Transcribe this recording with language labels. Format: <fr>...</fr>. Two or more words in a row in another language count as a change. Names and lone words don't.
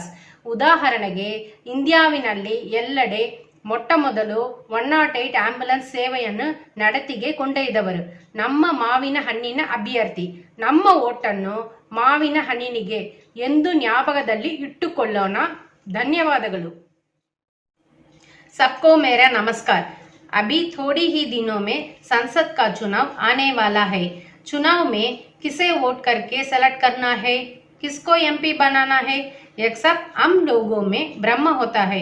<kn>ಉದಾಹರಣೆಗೆ ಇಂಡಿಯಾವಿನಲ್ಲಿ ಎಲ್ಲೆಡೆ ಮೊಟ್ಟ ಮೊದಲು 108 ಆಂಬ್ಯುಲೆನ್ಸ್ ಸೇವೆಯನ್ನು ನಡತಿಗೆ ಕೊಂಡೊಯ್ದವರು ನಮ್ಮ ಮಾವಿನ ಹಣ್ಣಿನ ಅಭ್ಯರ್ಥಿ. ನಮ್ಮ ಓಟನ್ನು ಮಾವಿನ ಹಣ್ಣಿನಿಗೆ ಎಂದು ಜ್ಞಾಪಕದಲ್ಲಿ ಇಟ್ಟುಕೊಳ್ಳೋಣ. ಧನ್ಯವಾದಗಳು.</kn> <hi>सबको मेरा नमस्कार. अभी थोड़ी ही दिनों में संसद का चुनाव आने वाला है. चुनाव में किसे वोट करके सेलेक्ट करना है, किसको एमपी बनाना है, यह सब हम लोगों में भ्रम होता है.</hi>